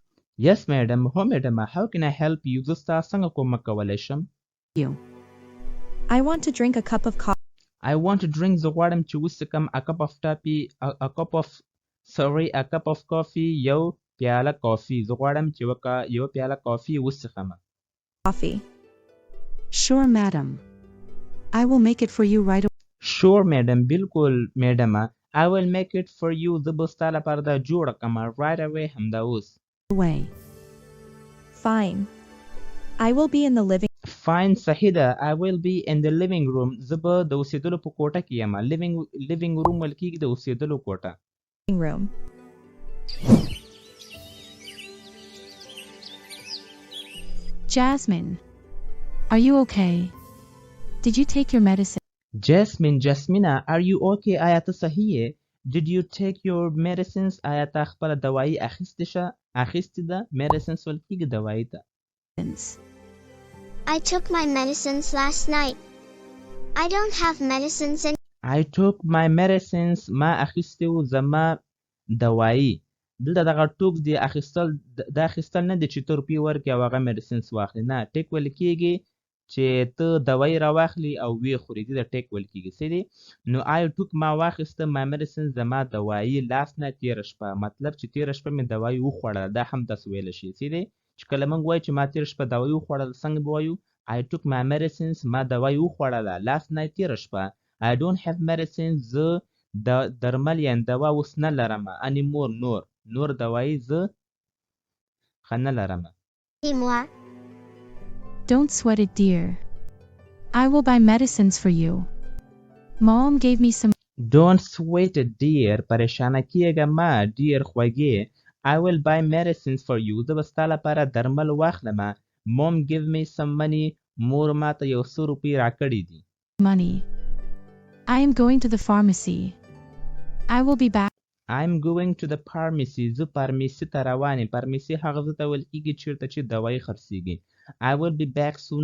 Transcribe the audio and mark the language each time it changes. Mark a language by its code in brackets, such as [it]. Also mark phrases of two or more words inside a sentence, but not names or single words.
[en] yes madam هو madam how can I help you [ps] زه ستا څنګه کومک کولی شم [en] you? I want to drink a cup of coffee. I want to drink [ps] زه غواړم چې وڅښم [en] a cup of coffee [ps] یو پیاله کافي زه غواړم چې یو پیاله کافي وڅښم [en] Sure, madam. I will make it for you right away. sure madam بالکل madam I will make it for you [ps] زه به ستا لپاره دا جوړه کړم [en] right away [ps] همدا اوس [en] Fine. I will be in the [ps] fine صحیح ده [en] I will be in the living room [ps] زه به د اوسېدلو په کوټه کې یم [en] living room [ps] ویل کېږي د اوسېدلو کوټه [en] living room. Jasmine, are you okay? Did you take your medicine? Jasmina are you okay [ps] آیا ته صحیح یې [en] did you take your medicines [ps] آیا ته خپله دوایي اخیستې ده medicines ویل کېږي دوایي ته [en] I took my medicines last night. I don't have medicines in. I took my medicines [ps] ما اخیستې وو زما دوایي دلته دغه ټوک دی دا اخیستل نه دی چې ته روپۍ ورکړې او هغه medicines واخلې نه ټیک ویل کېږي چې ته دوایي راواخلي او ویې خورې دې ته ټیک ویل کېږي څه دی نو [en] I took [ps] ما واخیسته [en] my medicines [ps] زما دوایي [en] last night [ps] تېره شپه مطلب چې تېره شپه مې دوایي وخوړله دا هم تاسو ویلی شي څه دی چې کله موږ وایو چې ما تېره شپه دوایي وخوړله څنګه به وایو [en] I took my medicines [ps] ما دوایي وخوړله [en] last night [ps] تېره شپه [en] I don't have medicines [ps] زه درمل یعنې دوا اوس نه لرم anymore نور دوایي زه ښه نه لرم [en] Anymore. Don't sweat it, dear. I will buy medicines for you. Mom gave me some. Don't sweat it, dear. [ps] پریشانه کیږه ما [en] dear خوږې I will buy medicines for you. [ps] زه به ستا لپاره درمل واخلمه [en] Mom give me some money. [ps] مور ماته یو څو روپۍ راکړي دي [en] Money. I am going to the pharmacy. I will be back. I'm going to the pharmacy. [ps] زه فارمیسي ته روان یم فارمیسي هغه ځای ته ویل کېږي چېرته چې دوایي خرڅېږي [en] I will be back soon.